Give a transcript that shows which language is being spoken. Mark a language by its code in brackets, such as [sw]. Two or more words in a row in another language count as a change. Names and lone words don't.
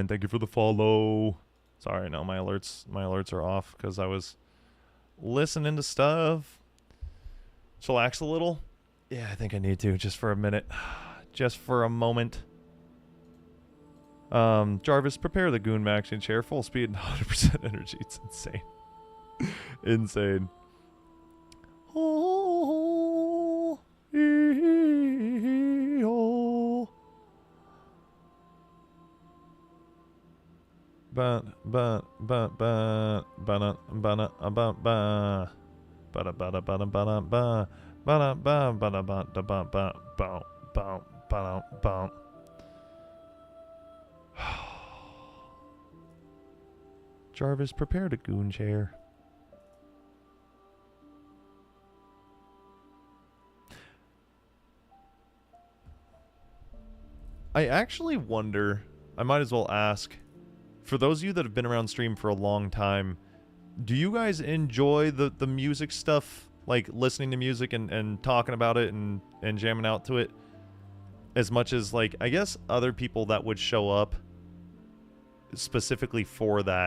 [en] Thank you for the follow. Sorry, no, my alerts are off because I was listening to stuff. Chillax a little. Yeah, I think I need to just for a minute. Just for a moment. Jarvis, prepare the goon maxing chair. Full speed and 100% energy. It's insane. Insane. Oh, oh. Ba ba ba ba ba ba ba ba ba ba ba ba ba ba ba ba ba ba ba ba. Jarvis, prepare the goon chair. I actually wonder, I might as well ask, for those of you that have been around stream for a long time, do you guys enjoy the music stuff, like listening to music and talking about it and jamming out to it, as much as, like, I guess other people that would show up specifically for that?